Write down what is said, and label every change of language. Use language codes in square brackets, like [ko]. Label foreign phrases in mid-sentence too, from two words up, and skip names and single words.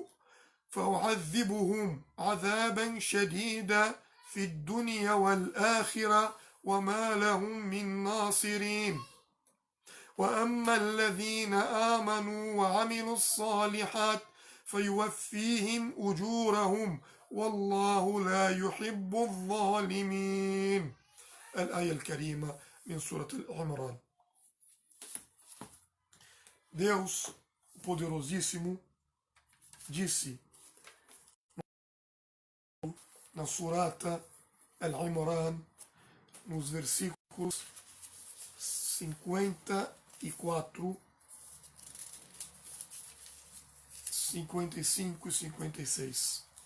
[ar] فأعذبهم عذابا شديدا في الدنيا والآخرة وما لهم من ناصرين وأما الذين آمنوا وعملوا الصالحات فيوفيهم أجورهم والله لا يحب الظالمين. الآية الكريمة من سورة العمران. [pt] Deus Poderosíssimo disse na Surata Al-Imran, nos versículos 54, 55 e 56.